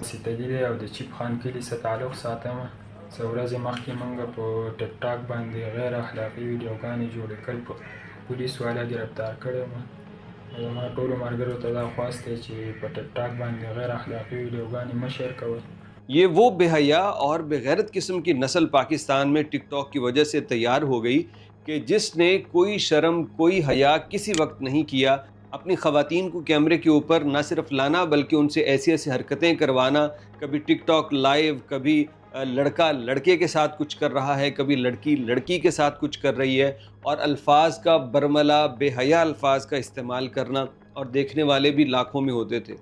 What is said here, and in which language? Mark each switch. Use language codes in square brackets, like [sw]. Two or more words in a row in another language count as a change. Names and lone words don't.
[ps] سیتلي دی او د چیپ خان کلي سره تعلق ساتم. څو ورځې مخکې مونږ په ټیک ټاک باندې غیر اخلاقي ویډیوګانې جوړې کړل، په پولیس والا گرفتار کړی وم. زما ټولو ملګرو ته دا خواست دی چې په ټیک ټاک باندې غیر اخلاقي ویډیوګانې مه شیئر کوئ. [ur] یہ وہ بے حیا اور بغیرت قسم کی نسل پاکستان میں ٹک ٹاک کی وجہ سے تیار ہو گئی کہ جس نے کوئی شرم کوئی حیا کسی وقت نہیں کیا اپنی خواتین کو کیمرے کے اوپر نہ صرف لانا بلکہ ان سے ایسی ایسی حرکتیں کروانا. کبھی ٹک ٹاک لائیو، کبھی لڑکا لڑکے کے ساتھ کچھ کر رہا ہے، کبھی لڑکی لڑکی کے ساتھ کچھ کر رہی ہے، اور الفاظ کا برملا، بے حیا الفاظ کا استعمال کرنا، اور دیکھنے والے بھی لاکھوں میں ہوتے تھے.